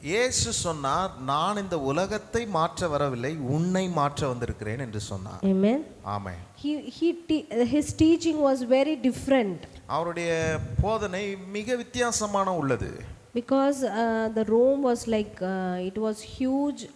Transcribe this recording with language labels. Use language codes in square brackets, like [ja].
[ta] இயேசு சொன்னார், நான் இந்த உலகத்தை மாற்ற வரவில்லை, உன்னை மாற்ற வந்திருக்கிறேன் என்று சொன்னார். [en] Amen. [ta] Amen. [en] His teaching was very different. [ta] அவருடைய போதனை மிக வித்தியாசமான உள்ளது. [en] Because the Rome was like, it was huge.